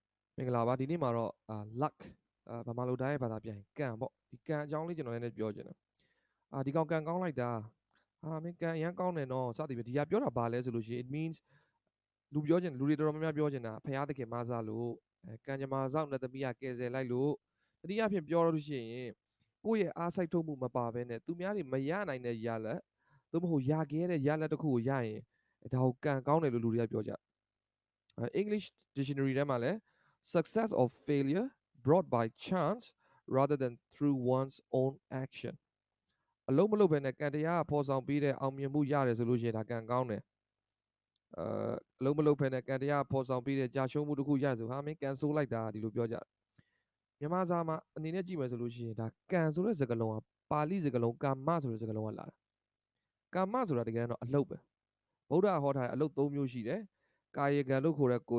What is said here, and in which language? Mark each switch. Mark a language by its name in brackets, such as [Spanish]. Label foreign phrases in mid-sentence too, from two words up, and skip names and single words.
[Burmese] မင်္ဂလာပါဒီနေ့မှာတော့luck ဗမာလိုတိုင်းရဲ့ဘာသာပြန်ရင်ကံပေါ့ဒီကံအကြောင်းလေးကျွန်တော်လည်းပြောချင်တယ်ဒီကောင်ကံကောင်းလိုက်တာမင်းကံအရန်ကောင်းတယ်နော်စသည်ဖြင့်ဒီကပြောတာဘာလဲဆိုလို့ရှိရင် [English] it means [Burmese] လူပြောချင်လူတွေတော်တော်များများပြောချင်တာဖရာသခင်မဆလို့ကံကြမ္မာစောင့်တဲ့သမီးကကယ်ဆယ်လိုက်လို့တတိယဖြင့်ပြောလို့ရှိရင်ကိုယ့်ရဲ့အားစိုက်ထုတ်မှုမပါဘဲနဲ့သူများတွေမရနိုင်တဲ့ရလက်သို့မဟုတ်ရခဲ့တဲ့ရလက်တစ်ခုကိုရရင်ဒါကိုကံကောင်းတယ်လို့လူတွေကပြောကြ [English] English dictionary [Burmese] ထဲမှာလည်း [English] success or failure brought by chance rather than through one's own action [Burmese] အလုံးမလုံးပဲနဲ့ကံတရားဖော်ဆောင်ပြီးတဲ့အောင်မြင်မှုရတယ်ဆိုလို့ရှိရင်ဒါကံကောင်းတယ်အလုံးမလုံးဖဲနဲ့ကံတရားဖော်ဆောင်ပြီးတဲ့ကြာရှုံးမှုတစ်ခုရဆိုဟာမင်းကံဆိုးလိုက်တာဒီလိုပြောကြတယ်မြန်မာ စာမှာအနေနဲ့ကြည့်မယ်ဆိုလို့ရှိရင်ဒါကံဆိုတဲ့စကားလုံးကပါဠိစကားလုံးကာမဆိုတဲ့စကားလုံးကလာတာကာမဆိုတာတကယ်တော့အလုပ်ပဲဗုဒ္ဓဟောထားတဲ့အလုပ်၃မျိုးရှိတယ်ကာယကံလို့ခေါ်တဲ့ကိုယ်